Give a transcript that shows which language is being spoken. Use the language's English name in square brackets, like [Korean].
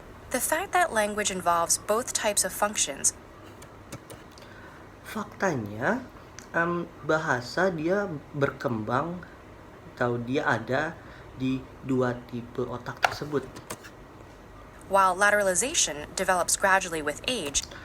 [English] The fact that language involves both types of functions [Indonesian] Faktanya bahasa dia berkembang atau dia ada di dua tipe otak tersebut. [English] while lateralization develops gradually with age,